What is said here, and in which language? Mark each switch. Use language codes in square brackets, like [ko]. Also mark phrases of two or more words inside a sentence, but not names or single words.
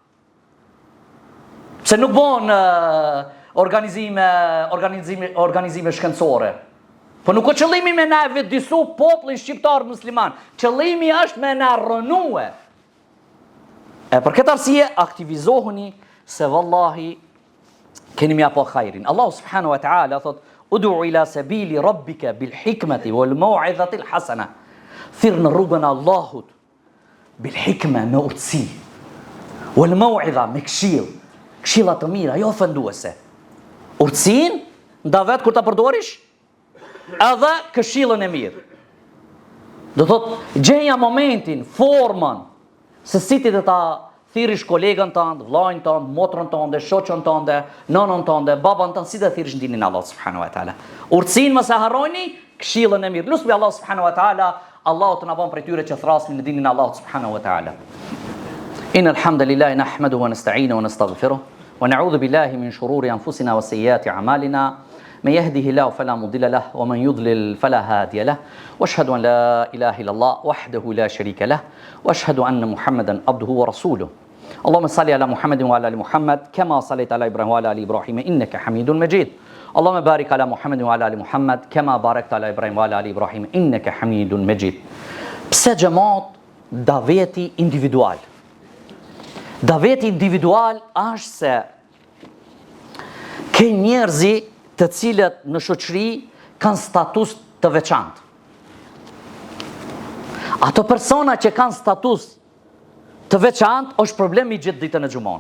[sq] Se nuk bon organizime shkencore. Po nuk o qëllimi me na vetëdisu popullin shqiptar musliman. Qëllimi është me na rënue. E për këtë arsye aktivizohuni se vallahi keni mja po khairin. [ar] Allahu سبحانه وتعالى thot: "ادع إلى سبيل ربك بالحكمة والموعظة الحسنة." [sq] Thirr në rrugën e Allahut [ar] بالحكمة, [sq] me urtësi, [ar] والموعظة, [sq] me këshill, këshilla të mira, jo ofenduese. Urtësin nda vet kur ta përdorish, edhe këshillën e mirë. Do thot gjenja momentin, formën, se si ti dhe ta thirish kolegën tënd, vllajën tënd, motrën tënde, shoqën tënde, nënën tënde, babën tënd, si të thirish dinin Allah [ar] سبحانه وتعالى. [sq] Urtësinë mos e harroni, këshillën e mirë. Lutbi Allah [ar] سبحانه وتعالى, [sq] Allahu të na bën prej tyre që thrasnin në dinin Allah subhanahu wa taala. [ar] إن الحمد لله نحمده ونستعينه ونستغفره ونعوذ بالله من شرور أنفسنا وسيئات أعمالنا. من يهده الله فلا مضل له ومن يضلل فلا هادي له واشهد ان لا اله الا الله وحده لا شريك له واشهد ان محمدا عبده ورسوله اللهم صل على محمد وعلى ال محمد كما صليت على ابراهيم وعلى ال ابراهيم انك حميد مجيد اللهم بارك على محمد وعلى ال محمد كما باركت على ابراهيم وعلى ال ابراهيم انك حميد مجيد. [sq] Pse xhamat daveti individual? Daveti individual është se ke njerëzi të cilët në shoqëri kanë status të veçantë. Ato persona që kanë status të veçantë është problemi gjithë ditën e xumon.